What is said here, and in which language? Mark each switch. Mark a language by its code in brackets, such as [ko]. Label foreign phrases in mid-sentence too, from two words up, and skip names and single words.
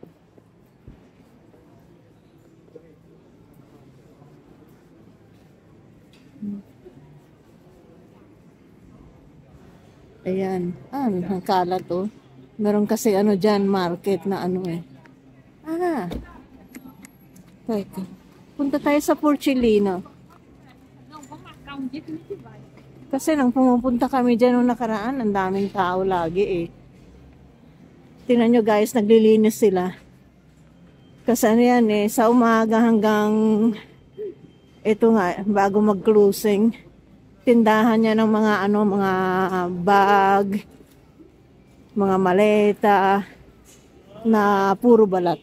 [tl] Ayan. Ang kalat oh. Meron kasi ano dyan, market na ano eh. Teka. Punta tayo sa Porcellino. [pt] Não, vamos marcar um dia que a gente vai. [tl] Kasi nang pumupunta kami dyan nung nakaraan, ang daming tao lagi eh. Tingnan nyo guys, naglilinis sila. Kasi ano yan eh, sa umaga hanggang ito nga, bago mag-closing, tindahan niya ng mga ano, mga bag, mga maleta, na puro balat.